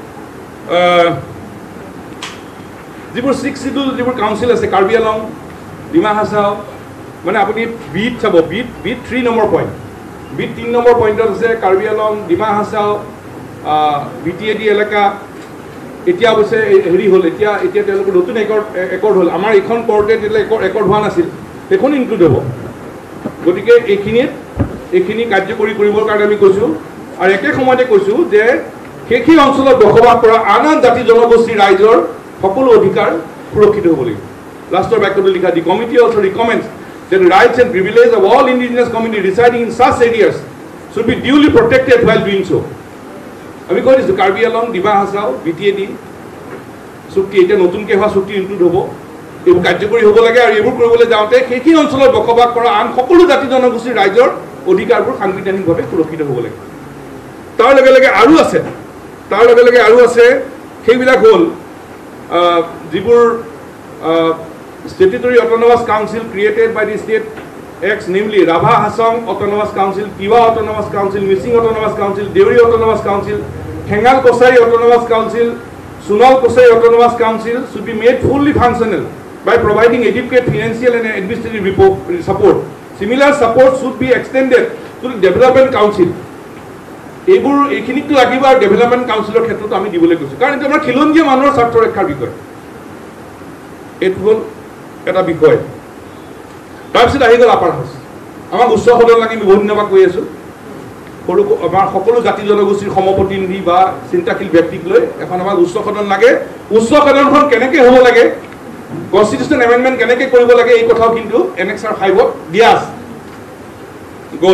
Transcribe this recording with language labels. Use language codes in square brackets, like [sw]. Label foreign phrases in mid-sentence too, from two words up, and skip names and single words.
[as] যিবোৰ 6 শিডিউল যিবোৰ কাউন্সিল আছে কাৰ্বি আলং ডিমা হাছাও মানে আপুনি বিট চাব বিট 3 [en] number point [as] বিট 3 [en] number pointত [as] আছে কাৰ্বি আলং ডিমা হাছাও BTAD এলেকা এতিয়া অৱশ্যে হেৰি হ'ল এতিয়া তেওঁলোকৰ নতুন একৰ্ড হ'ল আমাৰ এইখন কৰ্টে একৰ্ড হোৱা নাছিল সেইখন ইনক্লুড হ'ব গতিকে এইখিনি কাৰ্যকৰী কৰিবৰ কাৰণে আমি কৈছোঁ আৰু একে সময়তে কৈছোঁ যে সেই অঞ্চলত বসবাস কৰা আন জাতি জনগোষ্ঠীৰ ৰাইজৰ সকলো অধিকাৰ সুৰক্ষিত হ'ব লাগিব লাষ্টৰ বাক্যটো লিখা দি [en] committee also recommends that the rights and privileges of all indigenous communities residing in such areas should be duly protected while doing so [as] আমি কৈ দিছোঁ [en] কাৰ্বি আলং ডিমা হাছাও BTAD [as] চুক্তি এতিয়া নতুনকৈ হোৱা চুক্তি ইনক্লুড হ'ব এইবোৰ কাৰ্যকৰী হ'ব লাগে আৰু এইবোৰ কৰিবলৈ যাওঁতে সেইখিনি অঞ্চলত বসবাস কৰা আন সকলো জাতি জনগোষ্ঠীৰ ৰাইজৰ অধিকাৰবোৰ সাংবিধানিকভাৱে সুৰক্ষিত হ'ব লাগে তাৰ লগে লগে আৰু আছে সেইবিলাক হ'ল যিবোৰ [en] statutory autonomous council created by the state acts namely Rabha Hasang Autonomous Council, Tiwa Autonomous Council, Missing Autonomous Council, Deori Autonomous Council, Hengal Kosai Autonomous Council, Sunal Kosai Autonomous Council should be made fully functional by providing adequate financial and administrative support. Similar support should be extended to the Development Council. [as] এইখিনিতো লাগিব আৰু [en] development councilৰ [as] ক্ষেত্ৰত আমি দিবলৈ কৈছোঁ কাৰণ এইটো আমাৰ খিলঞ্জীয়া মানুহৰ স্বাৰ্থ ৰক্ষাৰ বিষয় এইটো হ'ল এটা বিষয় তাৰপিছত আহি গ'ল [en] upper house [as] আমাক উচ্চ সদন লাগি আমি বহুত দিনৰ কৈ আছোঁ আমাৰ সকলো জাতি জনগোষ্ঠীৰ সমপ্ৰতিনিধি বা চিন্তাশীল ব্যক্তিক লৈ এখন আমাক উচ্চ সদন লাগে উচ্চ সদনখন কেনেকৈ হ'ব লাগে, [en] constitution amendment [as] কেনেকৈ কৰিব লাগে, এই কথাও কিন্তু এনেক্সাৰ 5ত দিয়া আছে গ'ল।